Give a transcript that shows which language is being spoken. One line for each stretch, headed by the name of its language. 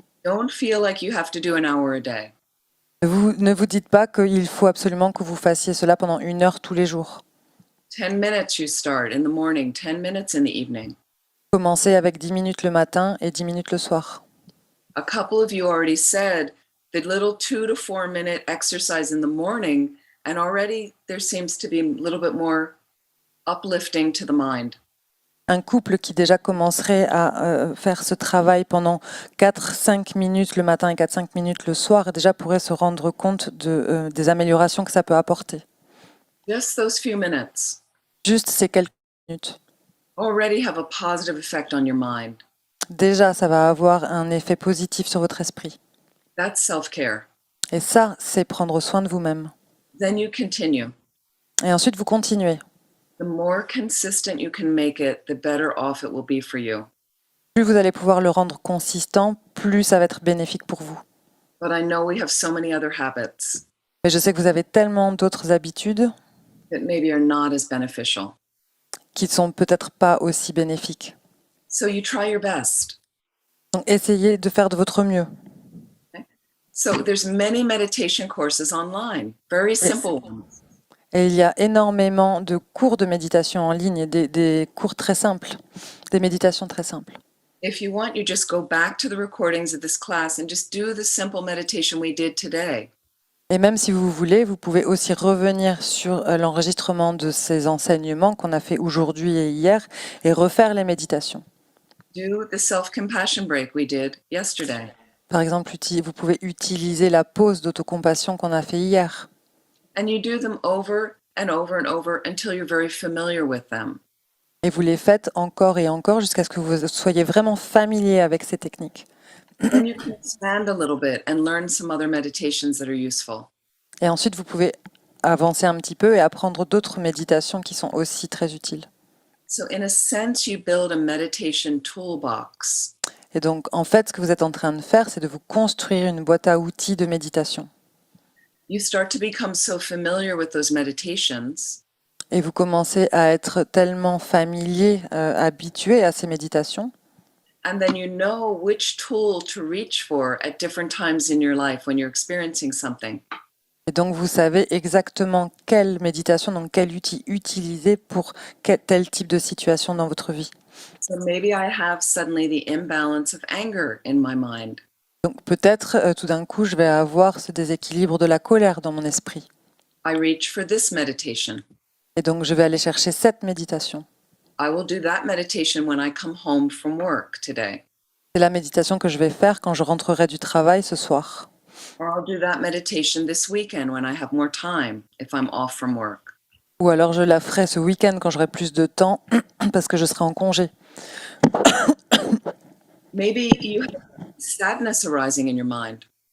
English: Don't feel like you have to do an hour a day.
French: Ne vous dites pas qu'il faut absolument que vous fassiez cela pendant 1 heure tous les jours.
English: 10 minutes you start in the morning, 10 minutes in the evening.
French: Commencez avec 10 minutes le matin et 10 minutes le soir.
English: A couple of you already said the little 2 to 4 minute exercise in the morning, and already there seems to be a little bit more uplifting to the mind.
French: Un couple qui déjà commencerait à faire ce travail pendant 4-5 minutes le matin et 4-5 minutes le soir, déjà pourrait se rendre compte des améliorations que ça peut apporter.
English: Just those few minutes
French: Juste ces quelques minutes
English: already have a positive effect on your mind.
French: déjà, ça va avoir un effet positif sur votre esprit.
English: That's self-care.
French: Et ça, c'est prendre soin de vous-même.
English: Then you continue.
French: Et ensuite, vous continuez.
English: The more consistent you can make it, the better off it will be for you.
French: Plus vous allez pouvoir le rendre consistant, plus ça va être bénéfique pour vous.
English: But I know we have so many other habits
French: Mais je sais que vous avez tellement d'autres habitudes
English: that maybe are not as beneficial.
French: qui ne sont peut-être pas aussi bénéfiques.
English: So you try your best.
French: Donc, essayez de faire de votre mieux.
English: So there's many meditation courses online, very simple ones.
French: Et il y a énormément de cours de méditation en ligne et des cours très simples, des méditations très simples.
English: If you want, you just go back to the recordings of this class and just do the simple meditation we did today.
French: Et même si vous voulez, vous pouvez aussi revenir sur l'enregistrement de ces enseignements qu'on a fait aujourd'hui et hier et refaire les méditations.
English: Do the self-compassion break we did yesterday.
French: Par exemple, vous pouvez utiliser la pause d'autocompassion qu'on a fait hier.
English: And you do them over and over and over until you're very familiar with them.
French: Et vous les faites encore et encore jusqu'à ce que vous soyez vraiment familier avec ces techniques.
English: Then you can expand a little bit and learn some other meditations that are useful.
French: Et ensuite, vous pouvez avancer un petit peu et apprendre d'autres méditations qui sont aussi très utiles.
English: So in a sense, you build a meditation toolbox.
French: Et donc, en fait, ce que vous êtes en train de faire, c'est de vous construire une boîte à outils de méditation.
English: You start to become so familiar with those meditations
French: Et vous commencez à être tellement familier, habitué à ces méditations.
English: and then you know which tool to reach for at different times in your life when you're experiencing something.
French: Et donc, vous savez exactement quelle méditation, donc quel outil utiliser pour tel type de situation dans votre vie.
English: So maybe I have suddenly the imbalance of anger in my mind.
French: Donc, peut-être, tout d'un coup, je vais avoir ce déséquilibre de la colère dans mon esprit.
English: I reach for this meditation.
French: Et donc, je vais aller chercher cette méditation.
English: I will do that meditation when I come home from work today.
French: C'est la méditation que je vais faire quand je rentrerai du travail ce soir.
English: Or I'll do that meditation this weekend when I have more time if I'm off from work.
French: Ou alors je la ferai ce week-end quand j'aurai plus de temps parce que je serai en congé.
English: Maybe you have sadness arising in your mind.